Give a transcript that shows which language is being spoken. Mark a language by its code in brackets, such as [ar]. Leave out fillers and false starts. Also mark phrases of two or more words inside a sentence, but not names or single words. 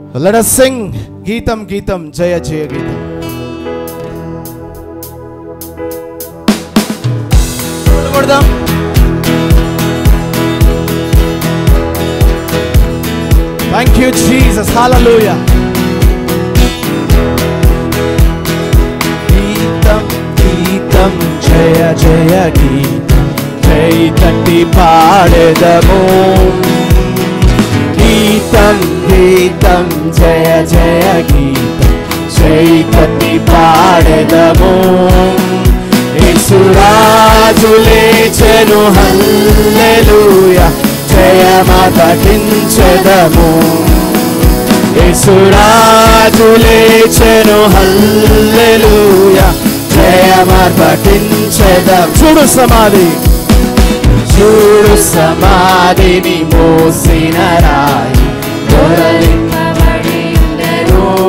[en] Let us sing [te] గీతం గీతం జయ జయ గీతం. [en] Thank you Jesus, hallelujah. [te] గీతం గీతం జయ జయ గీతం, జై తట్టి పాడెదమో. గీతం గీతం జయ జయ గీతం, జై తట్టి పాడెదమో. యేసురాజు లేచెను హల్లెలూయా, జయమపఠించెదము. యేసురాజు లేచెను హల్లెలూయా, జయమపఠించెదము. చూడు సమాధి, చూడు సమాధిని మోసిన రాయి దొరలింపబడి ఉండెను.